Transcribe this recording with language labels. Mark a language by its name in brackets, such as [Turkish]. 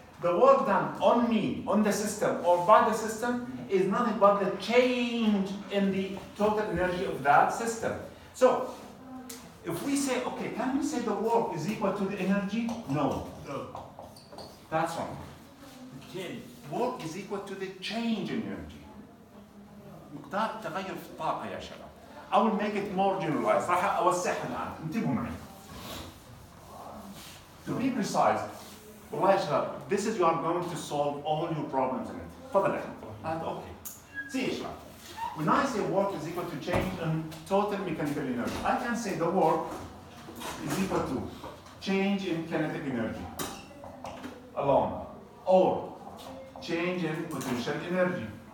[English] The work done on me, on the system, or by the system is nothing but the change in the total energy of that system. So, if we say, okay, can we say the work is equal to the energy? No. That's wrong. Work is equal to the change in energy. [Arabic] مقدار التغير في الطاقة يا شباب. [English] I will make it more generalized. [Arabic] راح أوسعها الآن. انتبهوا معي. [English] To be precise, [Arabic] والله يا شباب, [English] this is you are going to solve all your problems in it. [Arabic] تفضل يا أخي. [English] And okay. See [Arabic] يا شباب. [English] When I say work is equal to change in total mechanical energy, I can say the work is equal to change in kinetic energy alone, or change in potential energy,